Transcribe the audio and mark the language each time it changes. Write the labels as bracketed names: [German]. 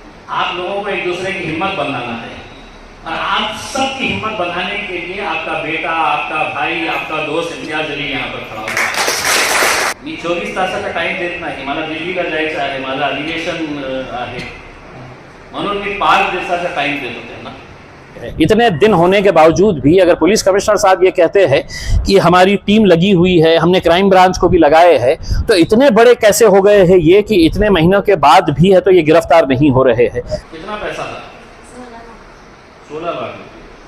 [Hindi] आप लोगों को एक दूसरे की हिम्मत बनाना है, और आप सबकी हिम्मत बनाने के लिए आपका बेटा, आपका भाई, आपका दोस्त इम्तियाज अली यहाँ पर खड़ा हुआ। [Marathi] मी 24 तासाचा टाइम देत नाही, मला दिल्लीला जायचं आहे, माझं अधिवेशन आहे, म्हणून मी 5 दिवसाचा टाइम देतो त्यांना। [Hindi] इतने दिन होने के बावजूद भी अगर पुलिस कमिश्नर साहब ये कहते हैं कि हमारी टीम लगी हुई है, हमने क्राइम ब्रांच को भी लगाए हैं, तो इतने बड़े कैसे हो गए हैं ये कि इतने महीनों के बाद भी है तो ये गिरफ्तार नहीं हो रहे हैं। कितना पैसा था? 16 लाख रुपये।